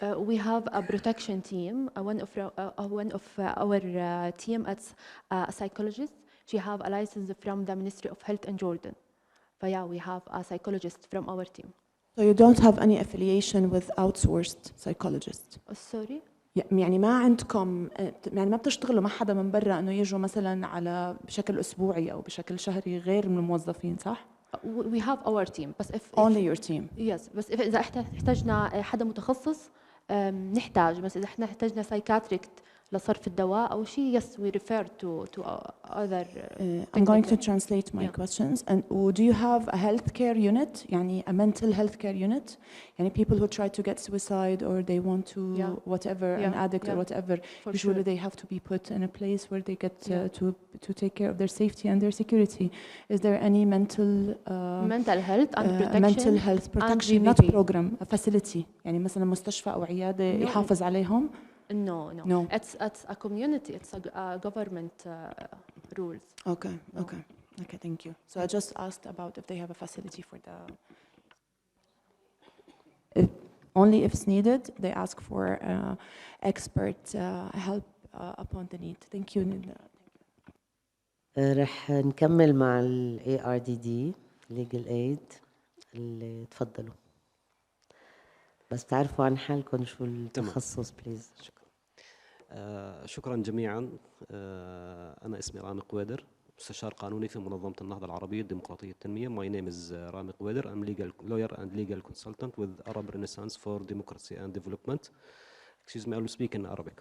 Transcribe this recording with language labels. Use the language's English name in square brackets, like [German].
[English] We have a protection team. One of our team is a psychologist. She have a license from the Ministry of Health in Jordan. But yeah, we have a psychologist from our team. So you don't have any affiliation with outsourced psychologists? Sorry? [Arabic] يعني ما عندكم يعني ما بتشتغلوا مع حدا من برا انه يجوا مثلا على بشكل اسبوعي او بشكل شهري غير من الموظفين صح؟ [English] We have our team. بس Only your team. Yes. [Arabic] بس إذا احتاجنا حدا متخصص نحتاج. بس إذا احنا احتاجنا psychiatric لصرف الدواء أو شيء, [English] yes, we refer to other. I'm going to translate my questions. And do you have a healthcare unit, يعني a mental healthcare unit? يعني people who try to get suicide or they want to whatever, an addict or whatever, usually they have to be put in a place where they get to take care of their safety and their security. Is there any mental health and protection not program, a facility, [Arabic] يعني مثلا مستشفى أو عيادة يحافظ عليهم؟ [English] No. It's a community. It's a government rules. Okay. Thank you. So I just asked about if they have a facility for the. Only if it's needed, they ask for expert help upon the need. Thank you. [Arabic] رح نكمل مع ال ARDD Legal Aid اللي تفضلوا. بس تعرفوا عن حالكم شو التخصص بليز. شكرا جميعا. أنا اسمي رامي قويدر، مستشار قانوني في منظمة النهضة العربية الديمقراطية التنمية. [English] My name is Rami Qweder. I'm legal lawyer and legal consultant with Arab Renaissance for Democracy and Development. Excuse me, I will speak in Arabic.